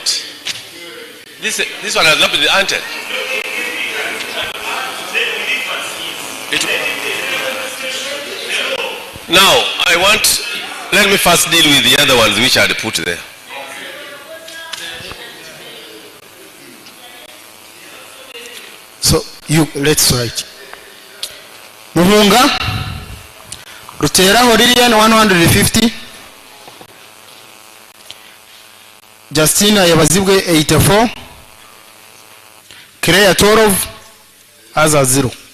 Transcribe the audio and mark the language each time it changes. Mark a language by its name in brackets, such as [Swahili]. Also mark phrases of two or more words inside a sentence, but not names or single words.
[English] This one has not been answered. Now, let me first deal with the other ones which I had put there. So, let's write. Muhunga, Rutera Horilian 150, Justina Yabazibwe 84, Kireya Torov, Aza 0.